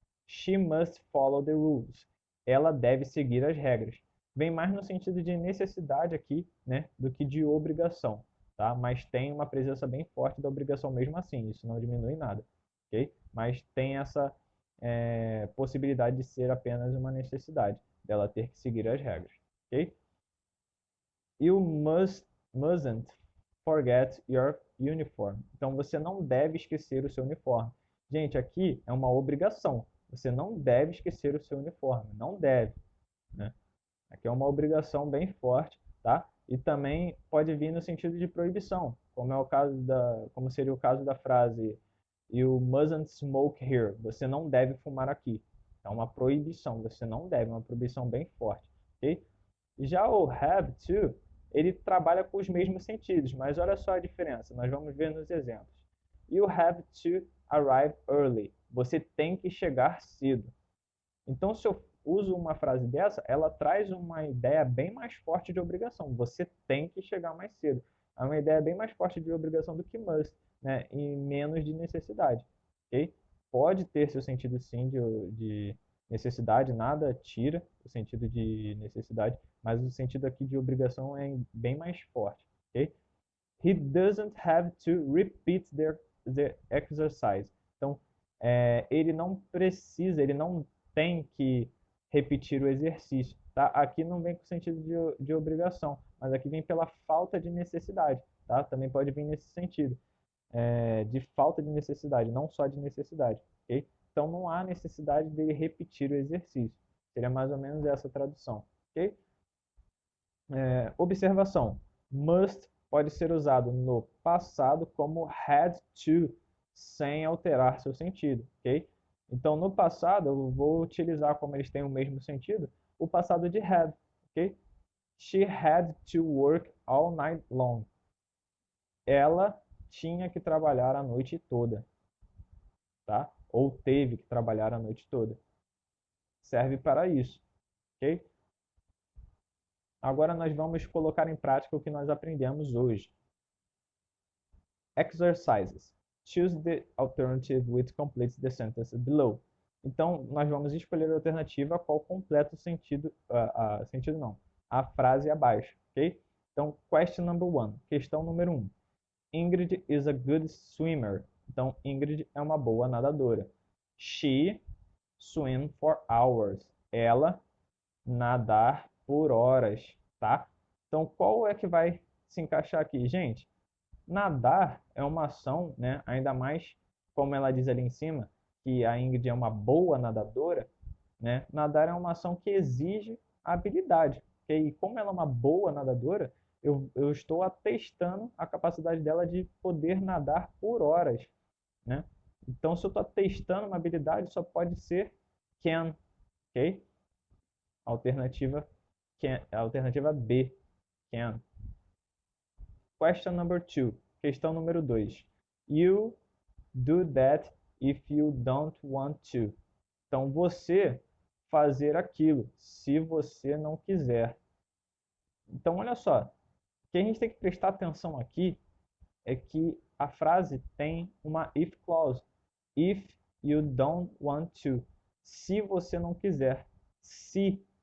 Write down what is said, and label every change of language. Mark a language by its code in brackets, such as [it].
[en] She must follow the rules. [pt] Ela deve seguir as regras. Vem mais no sentido de necessidade aqui, né, do que de obrigação, tá? Mas tem uma presença bem forte da obrigação mesmo assim, isso não diminui nada, ok? Mas tem essa possibilidade de ser apenas uma necessidade, dela ter que seguir as regras, ok? [en] You mustn't forget your uniform. [pt] Então você não deve esquecer o seu uniforme. Gente, aqui é uma obrigação. Você não deve esquecer o seu uniforme. Não deve, né? Aqui é uma obrigação bem forte, tá? E também pode vir no sentido de proibição, como seria o caso da frase [en] You mustn't smoke here. [pt] Você não deve fumar aqui. É uma proibição. Você não deve. É uma proibição bem forte, ok? Já o have to, ele trabalha com os mesmos sentidos, mas olha só a diferença. Nós vamos ver nos exemplos. [en] You have to arrive early. [pt] Você tem que chegar cedo. Então, se eu uso uma frase dessa, ela traz uma ideia bem mais forte de obrigação. Você tem que chegar mais cedo. É uma ideia bem mais forte de obrigação do que must, né? E menos de necessidade, ok? Pode ter seu sentido sim de necessidade, nada tira o sentido de necessidade, mas o sentido aqui de obrigação é bem mais forte, ok? [en] He doesn't have to repeat the exercise. [pt] Então, ele não precisa, ele não tem que repetir o exercício, tá? Aqui não vem com sentido de obrigação, mas aqui vem pela falta de necessidade, tá? Também pode vir nesse sentido, de falta de necessidade, não só de necessidade, ok? Então não há necessidade dele repetir o exercício. Seria mais ou menos essa tradução, ok? Observação: must pode ser usado no passado como had to, sem alterar seu sentido, ok? Então, no passado, eu vou utilizar, como eles têm o mesmo sentido, o passado de had, ok? [en] She had to work all night long. [pt] Ela tinha que trabalhar a noite toda, tá? Ou teve que trabalhar a noite toda. Serve para isso, ok? Agora nós vamos colocar em prática o que nós aprendemos hoje. [en] Exercises. Choose the alternative which completes the sentence below. [pt] Então, nós vamos escolher a alternativa a qual completa o sentido, sentido não, a frase abaixo, ok? Então, [en] question number one, [pt] questão número 1. [en] Ingrid is a good swimmer. [pt] Então, Ingrid é uma boa nadadora. [en] She swim for hours. [pt] Ela nadar por horas, tá? Então, qual é que vai se encaixar aqui? Gente, nadar é uma ação, né? Ainda mais como ela diz ali em cima, que a Ingrid é uma boa nadadora, né? Nadar é uma ação que exige habilidade. Okay? E como ela é uma boa nadadora, eu estou atestando a capacidade dela de poder nadar por horas, né? Então, se eu estou testando uma habilidade, só pode ser can, ok? Alternativa, can, alternativa B, can. [en] Question number 2. [pt] Questão número 2. [en] You do that if you don't want to. [pt] Então, você fazer aquilo se você não quiser. Então, olha só. O que a gente tem que prestar atenção aqui é que a frase tem uma if clause. [en] If you don't want to. [pt] Se você não quiser. Se.